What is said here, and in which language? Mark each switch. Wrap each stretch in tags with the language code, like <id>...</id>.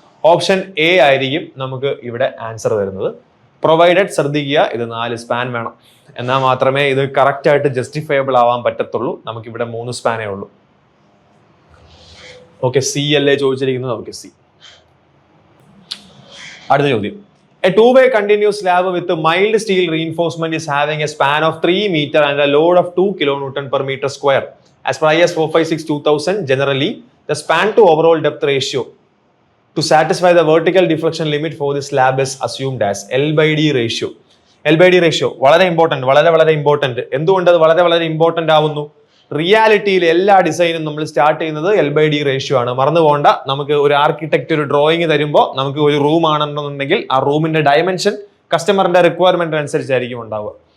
<ml>Option A ആയിരിക്കും നമുക്ക് ഇവിടെ ആൻസർ വരുന്നത്. പ്രൊവൈഡഡ്, ശ്രദ്ധിക്കുക, ഇത് 4 സ്പാൻ വേണം, എന്നാൽ മാത്രമേ ഇത് കറക്റ്റ് ആയിട്ട് ജസ്റ്റിഫയബിൾ ആവാൻ പറ്റത്തുള്ളൂ. നമുക്കിവിടെ 3 സ്പാനേ ഉള്ളൂ. ഓക്കെ, സി അല്ലേ ചോദിച്ചിരിക്കുന്നത്, നമുക്ക് സി. അടുത്ത ചോദ്യം.</ml> <en>A two-way continuous slab with a mild steel reinforcement is having a span of 3 meters and a load of 2 kilonewton per meter square. As per IS 456-2000, generally, the span to overall depth ratio to satisfy the vertical deflection limit for the slab is assumed as L/D ratio.</en> <ml>L/D ratio വളരെ important. എന്തുകൊണ്ട് അത് വളരെ important ആവുന്നു? റിയാലിറ്റിയിൽ എല്ലാ ഡിസൈനും നമ്മൾ start ചെയ്യുന്നത് L/D ratio ആണ്. മറന്നു പോകണ്ട. നമുക്ക് ഒരു ആർക്കിടെക്ട് ഒരു ഡ്രോയിങ് തരുമ്പോൾ നമുക്ക് ഒരു റൂം ആണെന്നുണ്ടെങ്കിൽ ആ റൂമിന്റെ ഡയമെൻഷൻ കസ്റ്റമറിന്റെ റിക്വയർമെന്റ് അനുസരിച്ചായിരിക്കും ഉണ്ടാവുക.</ml>